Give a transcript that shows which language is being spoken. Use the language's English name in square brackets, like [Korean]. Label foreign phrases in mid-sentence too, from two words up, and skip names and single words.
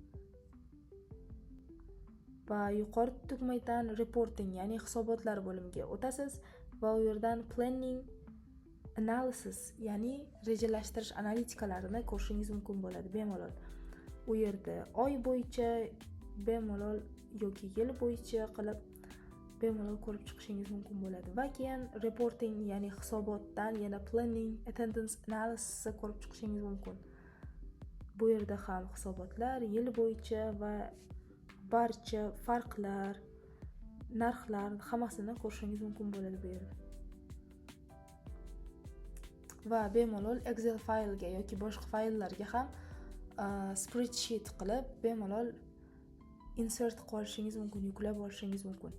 [Uzbek] Va yuqori tugmadan reporting, ya'ni hisobotlar bo'limiga o'tasiz va u yerdan [English] planning analysis, [Uzbek] ya'ni rejalashtirish analitikalarini ko'rishingiz mumkin bo'ladi bemalol. U yerda oy bo'yicha bemalol yoki yil bo'yicha qilib bemalol ko'rib chiqishingiz mumkin bo'ladi. Va keyin reporting, ya'ni hisobotdan yana [English] planning, attendance analysis [Uzbek] ko'rib chiqishingiz mumkin. Bu yerda ham hisobotlar yil bo'yicha va barcha farqlar, narxlar hammasini ko'rishingiz mumkin bo'ladi bu yerda. Va bemalol Excel faylga yoki boshqa fayllarga ham spreadsheet qilib bemalol insert qilib olishingiz mumkin, yuklab olishingiz mumkin.